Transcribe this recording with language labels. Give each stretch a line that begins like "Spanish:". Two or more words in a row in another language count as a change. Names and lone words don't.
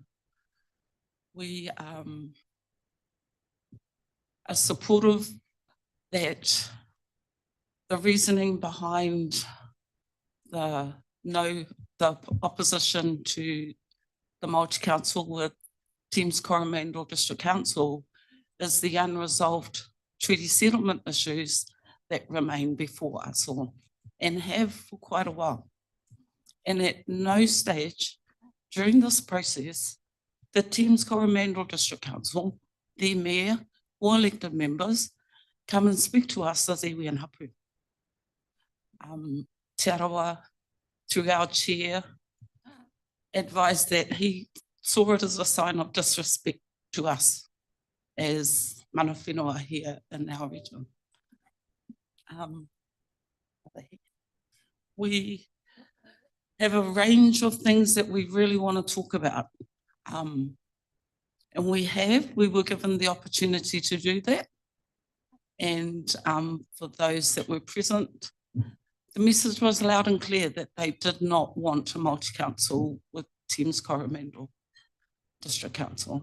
English: We are supportive that the reasoning behind the opposition to the multi-council with Thames Coromandel District Council is the unresolved treaty settlement issues that remain before us all and have for quite a while. And at no stage during this process, the Thames Coromandel District Council, their mayor or elected members come and speak to us as iwi and hapu. Te Arawa, through our chair, advised that he saw it as a sign of disrespect to us as
Māori: mana whenua
English: here in our region. We have a range of things that we really want to talk about. And we were given the opportunity to do that. And for those that were present, the message was loud and clear that they did not want a multi-council with Thames Coromandel District Council.